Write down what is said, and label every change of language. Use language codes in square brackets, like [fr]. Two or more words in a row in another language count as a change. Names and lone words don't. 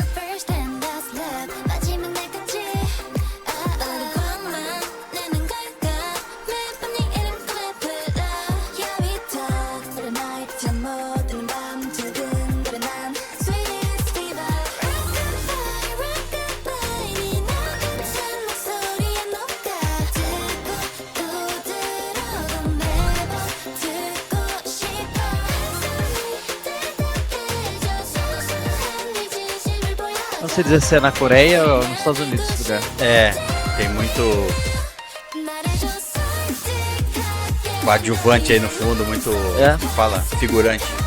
[en] first and last love [ko] 마지막 날까지 어린 것만 내는 걸까 매번 네 이름 불러 야위터 그런 night 잠못 드는 밤 두근거려 난 [en] sweetest fever [ko] Rockabye 네 너같은 목소리에 녹아 듣고 또 들어도 매번 듣고 싶어 [pt] Não sei dizer se é na Coreia ou nos Estados Unidos esse lugar. Tem muito coadjuvante aí no fundo, muito, fala, figurante.